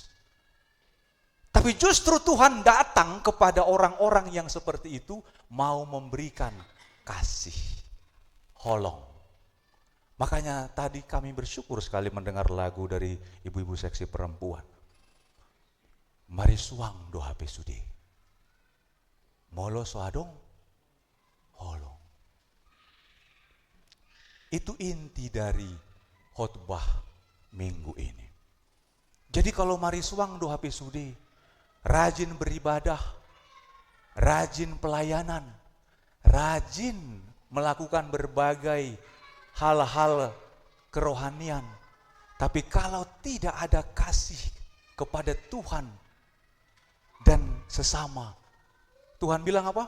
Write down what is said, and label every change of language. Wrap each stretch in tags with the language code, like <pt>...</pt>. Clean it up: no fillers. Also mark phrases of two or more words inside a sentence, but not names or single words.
<id>Tapi justru Tuhan datang kepada orang-orang yang seperti itu, mau memberikan kasih, holong. Makanya tadi kami bersyukur sekali mendengar lagu dari ibu-ibu seksi perempuan.</id> <bbc>Mari suang doha pesude. Molo soadong, holong.</bbc> <id>Itu inti dari khotbah minggu ini. Jadi kalau</id> <bbc>mari suang doha pesude,</bbc> <id>rajin beribadah, rajin pelayanan, rajin melakukan berbagai hal-hal kerohanian. Tapi kalau tidak ada kasih kepada Tuhan dan sesama, Tuhan bilang apa?</id>